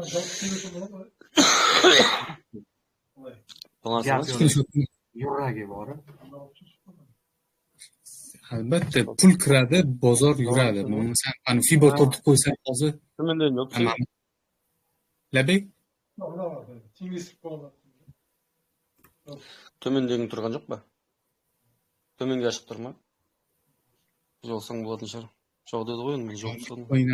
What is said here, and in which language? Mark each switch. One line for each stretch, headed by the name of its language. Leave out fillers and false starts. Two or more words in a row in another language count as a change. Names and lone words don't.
Uzbek: To'g'ri. yuragi bor. Albatta pul kiradi, bozor yuradi. Sen ana Fibo tortib qo'ysan hozir Kimdan yo'q? labek
Kazakh: Төмендегі тұрған жоқ па? Төменге ашып тұр ма? Жоқсаң болатын шығар. Жоқ деді ғой енді жоқ соны.